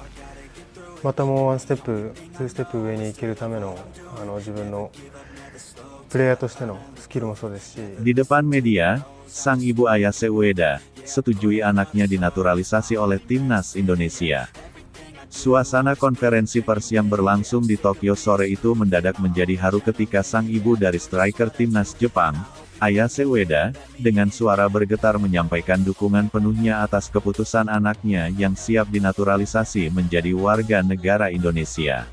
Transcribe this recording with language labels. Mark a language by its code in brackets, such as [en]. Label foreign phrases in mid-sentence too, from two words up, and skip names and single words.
[ja] またもうワンステップ、ツーステップ上に行けるための自分のプレイヤーとしてのスキルもそうですし。 [id] Di depan media, sang ibu Ayase Ueda setujui anaknya dinaturalisasi oleh timnas Indonesia. Suasana konferensi pers yang berlangsung di Tokyo sore itu mendadak menjadi haru ketika sang ibu dari striker timnas Jepang, Ayase Ueda, dengan suara bergetar menyampaikan dukungan penuhnya atas keputusan anaknya yang siap dinaturalisasi menjadi warga negara Indonesia.